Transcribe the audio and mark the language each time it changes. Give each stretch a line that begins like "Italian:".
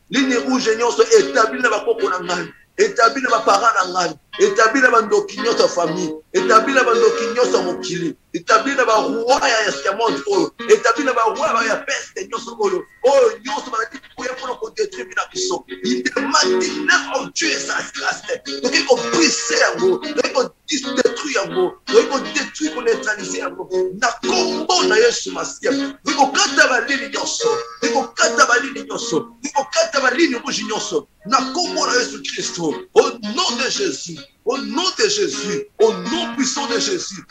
Lingala: Ligne rouge nyonso établi na ba koko na ngai. Établi na ba parents na ngai. Établi na ba ndoki nyonso famille. Établi na ba ndoki nyonso mokili. Établi na ba roi ya monde oyo. Établi na ba roi ya peste nyonso oyo. Oh nyonso ba dit pour pour détruire na biso.
English: In the mighty name of Jesus Christ.
French: Donc il faut briser yango, il faut détruire yango, il faut détruire pour neutraliser yango.
Lingala: Na combo na Yesu Masia.
French: Il faut
Lingala: kata ba ligne nyonso.
French: Il faut kata ba ligne nyonso. Il faut kata ba ligne rouge nyonso.
Lingala: Na combo na Yesu Christ.
French: Au nom de Jésus. Au nom de Jésus, au nom puissant de Jésus.